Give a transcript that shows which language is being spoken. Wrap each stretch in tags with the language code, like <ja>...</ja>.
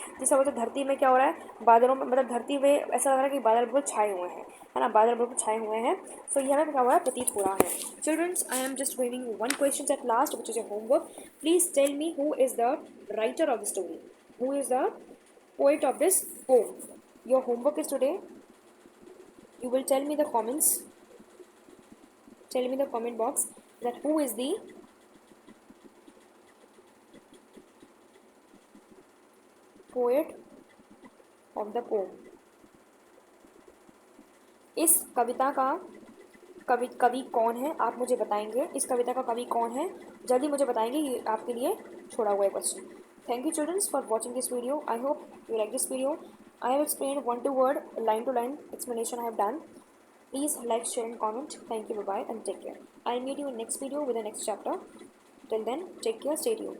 <hi>जिससे वजह धरती में क्या हो रहा है, बादलों में मतलब धरती में ऐसा लग रहा है कि बादल बिल्कुल छाए हुए हैं, है ना, बादल बिल्कुल छाए हुए हैं। सो ये हमें क्या हो रहा है, प्रतीत हो रहा है।</hi> <en>Childrens, I am just giving you one question at last which is your homework. Please tell me who is the writer of the story, who is the poet of this poem. Your homework is today, you will tell me the comments, tell me the comment box that who is the poet of the poem.</en> <hi>इस कविता का कवि कौन है, आप मुझे बताएंगे इस कविता का कवि कौन है, जल्दी मुझे बताएंगे, ये आपके लिए छोड़ा हुआ है question.</hi> <en>Thank you childrens for watching this video. I hope you like this video. I have explained word to word, line to line explanation I have done. Please like, share and comment. Thank you, bye bye and take care. I'll meet you in next video with the next chapter. Till then, take care, stay tuned.</en>